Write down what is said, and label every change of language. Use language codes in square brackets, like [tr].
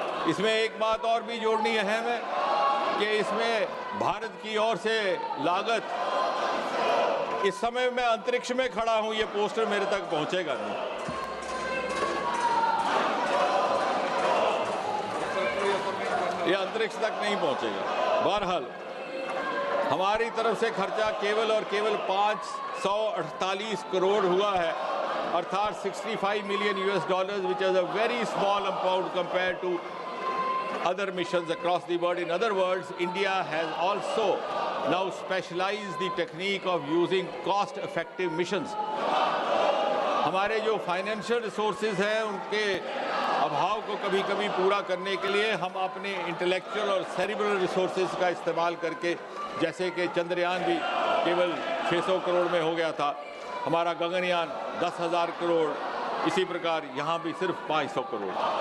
[hi] इसमें एक बात और भी जोड़नी अहम है कि इसमें भारत की ओर से लागत, इस समय मैं अंतरिक्ष में खड़ा हूं, ये पोस्टर मेरे तक पहुंचेगा नहीं। ये अंतरिक्ष तक नहीं पहुंचेगा। बहरहाल हमारी तरफ से खर्चा केवल और केवल 548 करोड़ हुआ है, अर्थात 65 million US$, [en] which is a very small amount compared to other missions across the world. In other words, India has also now specialized the technique of using cost-effective missions. [hi] हमारे जो फाइनेंशियल रिसोर्सेज हैं उनके अभाव को कभी कभी पूरा करने के लिए हम अपने इंटेलेक्चुअल और सेरिब्रल रिसोर्सेज का इस्तेमाल करके, जैसे कि चंद्रयान भी केवल 600 करोड़ में हो गया था, हमारा गगनयान 10,000 करोड़, इसी प्रकार यहाँ भी सिर्फ 500 करोड़।